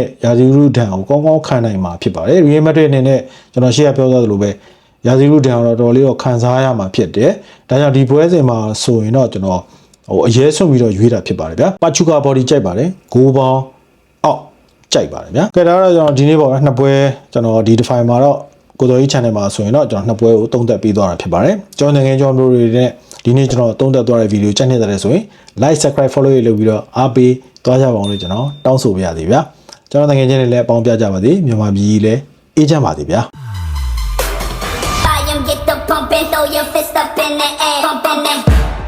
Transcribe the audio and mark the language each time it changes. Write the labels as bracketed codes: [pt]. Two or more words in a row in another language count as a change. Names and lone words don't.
[my] ရာသီဥတုဒဏ်ကိုကောင်းကောင်းခံနိုင်မှာဖြစ်ပါတယ် Real Madrid အနေနဲ့ကျွန်တော်ရှေ့ကပြောသွားသလိုပဲရာသီဥတုဒဏ်ကိုတော်တော်လေးတော့ခံစားရမှာဖြစ်တယ်ဒါကြောင့်ဒီပွဲစဉ်မှာဆိုရင်တော့ကျွန်တော်အရေးဆုံးပြီးတော့ရွေးတာဖြစ်ပါတယ်ဗျာပါချူကာ body ကြိုက်ပါတယ်6ပေါင်းအောက်ကြိုက်ပါတယ်ဗျာကဲဒါတော့ကျွန်တော်ဒီနေ့ပေါ့နှစ်ပွဲကျွန်တော်ဒီ define မှာတော့ကိုတော်ကြီး channel မှာဆိုရင်တော့ကျွန်တော်နှစ်ပွဲကိုသုံးသပ်ပေးသွားတာဖြစ်ပါတယ်ကျွန်တော်ငယ်ငယ်ကျွန်တော်တို့တွေနဲ့ဒီ ဒီနေ့ကျွန်တော်သုံးသပ်သွားတဲ့ဗီဒီယိုကြိုက်နေတဲ့ဆိုရင် [en] like subscribe follow [my] ရေးလုပ်ပြီးတော့အားပေးသွားကြပါအောင်လို့ကျွန်တော်တောင်းဆိုပါရစေဗျာကျွန်တော်တကယ်ချင်းတွေလည်းအပေါင်းပြကြပါစေမြန်မာပြည်ကြီးလည်းအေးချမ်းပါစေဗျာ [en] Get the pump and throw your fist up in the air. Pump in the